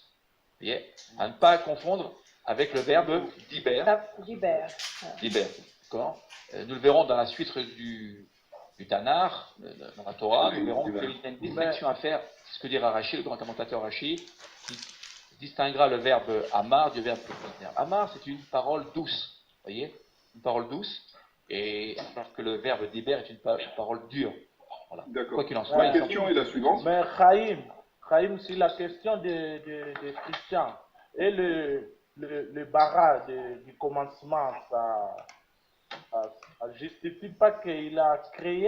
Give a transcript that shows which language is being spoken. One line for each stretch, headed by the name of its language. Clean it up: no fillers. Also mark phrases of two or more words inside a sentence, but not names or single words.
French: Vous voyez, à ne pas confondre avec le verbe diber. Diber. D'accord. Nous le verrons dans la suite du Tanakh, dans la Torah. Nous verrons qu'il y a une distinction à faire. C'est ce que dit Rashi, le grand commentateur Rashi, qui distinguera le verbe amar du verbe diber. Amar, c'est une parole douce. Vous voyez, une parole douce, et alors que le verbe diber est une parole dure. Voilà. D'accord. Quoi qu'il en soit. La question est la suivante. Mais Chaim, c'est la question de Christian. Et le bara du commencement, ça justifie pas qu'il a créé.